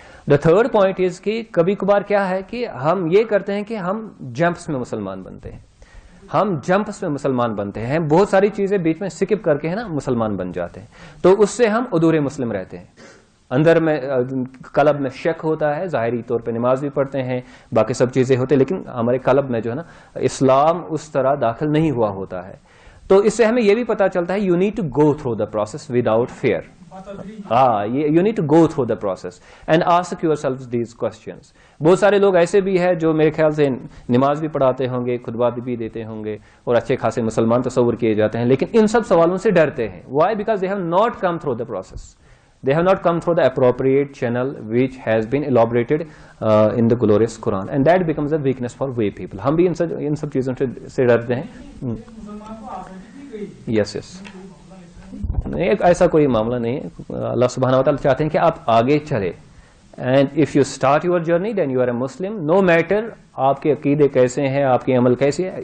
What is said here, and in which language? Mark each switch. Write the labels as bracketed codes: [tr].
[en] the third point is [ur] کہ کبھی کبھار کیا ہے کہ ہم یہ کرتے ہیں کہ ہم جمپس میں مسلمان بنتے ہیں, ہم جمپس میں مسلمان بنتے ہیں, بہت ساری چیزیں بیچ میں سکپ کر کے ہے نا مسلمان بن جاتے ہیں, تو اس سے ہم ادھورے مسلم رہتے ہیں. اندر میں قلب میں شک ہوتا ہے, ظاہری طور پہ نماز بھی پڑھتے ہیں, باقی سب چیزیں ہوتے ہیں, لیکن ہمارے قلب میں جو ہے نا اسلام اس طرح داخل نہیں ہوا ہوتا ہے. تو اس سے ہمیں یہ بھی پتا چلتا ہے, [en] You need to go through the process without fear. You need to go through the process and ask yourself these questions. [ur] بہت سارے لوگ ایسے بھی ہیں جو میرے خیال سے نماز بھی پڑھاتے ہوں گے, خطبہ بھی دیتے ہوں گے, اور اچھے خاصے مسلمان تصور کیے جاتے ہیں, لیکن ان سب سوالوں سے ڈرتے ہیں. [en] Why? Because they have not come through the process. They have not come through the appropriate channel which has been elaborated in the glorious Quran, and that becomes a weakness for way people. [ur] ہم بھی ان سب چیزوں سے ڈرتے ہیں. یس نہیں, ایسا کوئی معاملہ نہیں ہے. اللہ سبحانہ و تعالیٰ چاہتے ہیں کہ آپ آگے چلے. [en] and if you start your journey then you are a Muslim, no matter [ur] آپ کے عقیدے کیسے ہیں, آپ کے عمل کیسے ہے.